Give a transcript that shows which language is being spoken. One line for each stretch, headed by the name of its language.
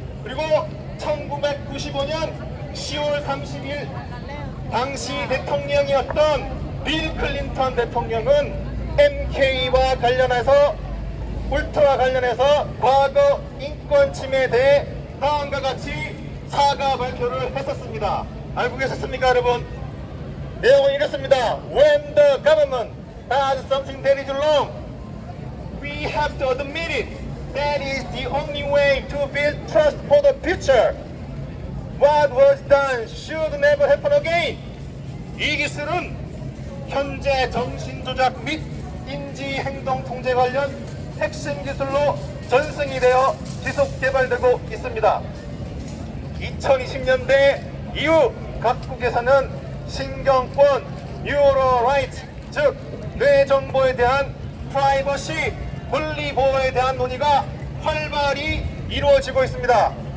Korean: 그리고 1995년 10월 30일 당시 대통령이었던 빌 클린턴 대통령은 MK와 관련해서, 울트라와 관련해서 과거 인권 침해에 대해 다음과 같이 사과 발표를 했었습니다. 알고 계셨습니까, 여러분? 내용은 이렇습니다.
English: When the government does something that is wrong, we have to admit it. That is the only way to build trust for the future. What was done should never happen again.
Korean: 이 기술은 현재 정신조작 및 인지행동 통제 관련 핵심 기술로 전승이 되어 지속 개발되고 있습니다. 2020년대 이후 각국에서는 신경권, 뉴로 라이트, 즉 뇌 정보에 대한 프라이버시, 권리 보호에 대한 논의가 활발히 이루어지고 있습니다.